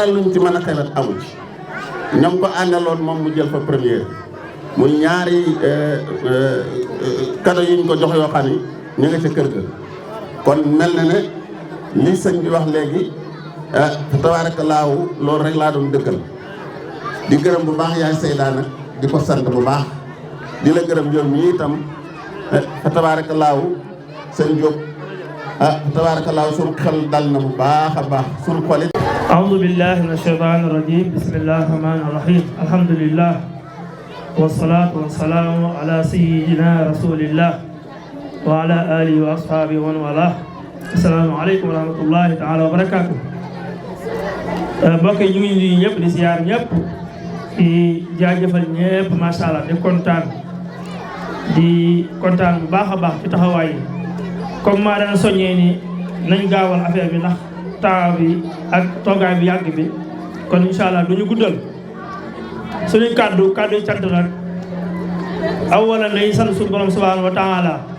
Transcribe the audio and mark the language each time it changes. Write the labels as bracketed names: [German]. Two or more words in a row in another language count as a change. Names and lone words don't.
[Wolof] luñ ci mën a xelat amu ci ñoom ko àndaloon moom mu jël fa première muy ñaari cadeau yi ñu ko jox yoo xam ni ñu nga ca kër ga kon mel na ne lii sëñ bi wax léegi tabaarakallaahu loolu rek laa doon dëkkal di gërëm bu baax yaay Sayda nag di ko sant bu baax di la gërëm yow mii itam tabaarakallaahu sëñ Diop tabaarakallaahu suñu xel dal na bu baax a baax suñu xolit [Arabic] أعوذ بالله من الشيطان الرجيم بسم الله الرحمن الرحيم الحمد لله والصلاة والسلام على سيدنا رسول الله وعلى آله وأصحابه ومن والاه السلام عليكم ورحمة الله تعالى وبركاته [Wolof] mbokk yi ñu ngi nuyu ñëpp di siyaar ñëpp di jaajëfal ñëpp [Arabic] ما شاء الله di [Wolof] kontaan bu baax a baax ci taxawaay yi comme maa dana soññee ni nañ gaawal affaire bi ndax temps bi ak toogaay bi yàgg bi kon [Arabic] إن شاء الله [Wolof] du ñu guddal suñuy kàddu yi cant nag awalan dañuy sant suñu borom [Arabic] سبحانه وتعالى